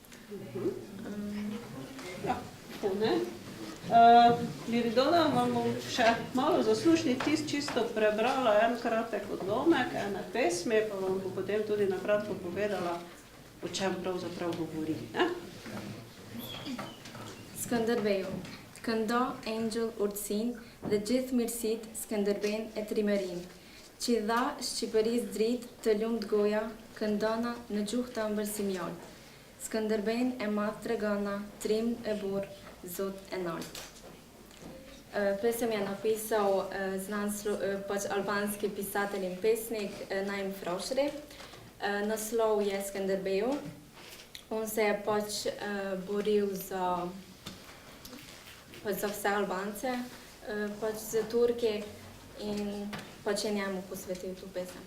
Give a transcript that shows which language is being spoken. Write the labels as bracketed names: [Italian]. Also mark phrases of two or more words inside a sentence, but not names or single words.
[Slovenian] Ja, to ne. Liridona, vam bom še malo zaslušni tisk čisto prebrala en kratek odlomek, ene pesmi, pa vam bo potem tudi na kratko povedala, o čem pravzaprav govori. [Albanian] Skënderbeu. Këndo Angel Ursin dhe gjithë mirësit Skënderben e Trimerin, që dha Shqipërisë dritë të lumt goja, këndona në gjuhë të ëmbël si mjall. Skënderben e madh tregona, trim e burr, zot e nalt. [Slovenian] Pesem je napisał pač albanski pisatelj in pesnik Naim Froshri. Naslov je Skënderbeu. On se je pač boril za vse Albance, pač za Turki in pač je njemu posvetil tu pesem.